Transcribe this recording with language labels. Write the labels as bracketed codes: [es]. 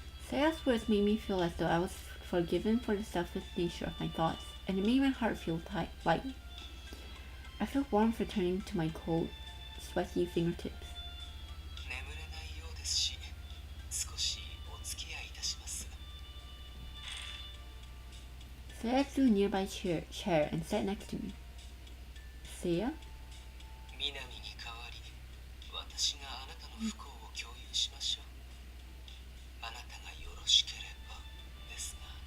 [en] Seiya's words made me feel as though I was forgiven for the selfless nature of my thoughts, and it made my heart feel light. I felt warmth returning to my cold, sweaty fingertips. [ja] 眠れないようですし、少しお付き合いいたします。 [en] Seiya drew a nearby chair and sat next to me. Seiya? [ja] 南に代わり、私があなたの不幸を共有しましょう。あなたがよろしければですが。